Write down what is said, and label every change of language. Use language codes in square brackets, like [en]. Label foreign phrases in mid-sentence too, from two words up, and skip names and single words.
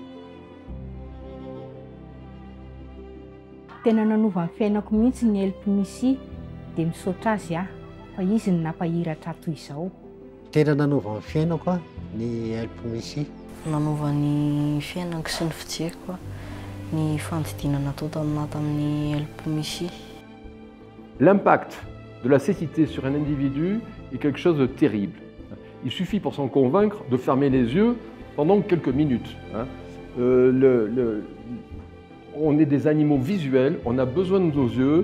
[mg] Tena nanova ny fiainako mihitsy ny alpinistie dia misaotra azy fa izy ny nampahiratra toy izao. Tena nanova ny fiainako ny alpinistie. Nanova ny fiainako sy ny fijeriko ny fandidina natao tamin'ny alpinistie. [fr] L'impact de la cécité sur un individu est quelque chose de terrible. Il suffit pour s'en convaincre de fermer les yeux pendant quelques minutes. On est des animaux visuels, on a besoin de nos yeux.